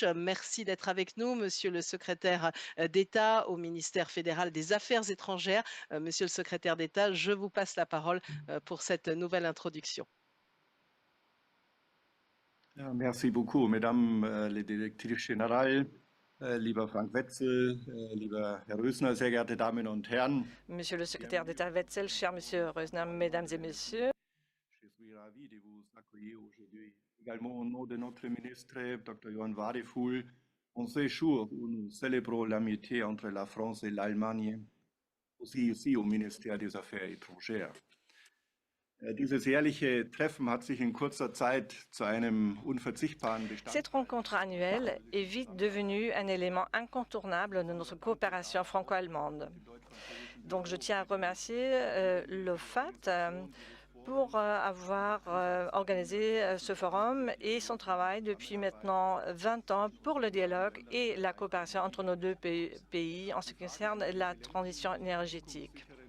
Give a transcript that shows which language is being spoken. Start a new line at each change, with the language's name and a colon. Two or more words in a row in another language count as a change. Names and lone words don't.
French: Merci d'être avec nous, Monsieur le secrétaire d'État au ministère fédéral des Affaires étrangères. Monsieur le secrétaire d'État, je vous passe la parole pour cette nouvelle introduction. Ja, merci beaucoup, Mesdames les Directrices Générales,
German: lieber Frank Wetzel, lieber Herr Rösner, sehr geehrte Damen und Herren.
French: Monsieur le secrétaire d'État Wetzel, cher Monsieur Rösner, Mesdames et Messieurs, Je suis ravi de vous accueillir aujourd'hui. Également au nom de notre ministre, Dr. Johann Wadefuhl, en ce jour où nous célébrons l'amitié entre la France et l'Allemagne, aussi ici au ministère des Affaires étrangères.
German: Dieses jährliche Treffen hat sich in kurzer Zeit zu einem unverzichtbaren Bestandteil.
French: cette rencontre annuelle est vite devenue un élément incontournable de notre coopération franco-allemande. Donc je tiens à remercier l'OFAT pour avoir organisé ce forum et son travail depuis maintenant 20 ans pour le dialogue et la coopération entre nos deux pays en ce qui concerne la transition énergétique.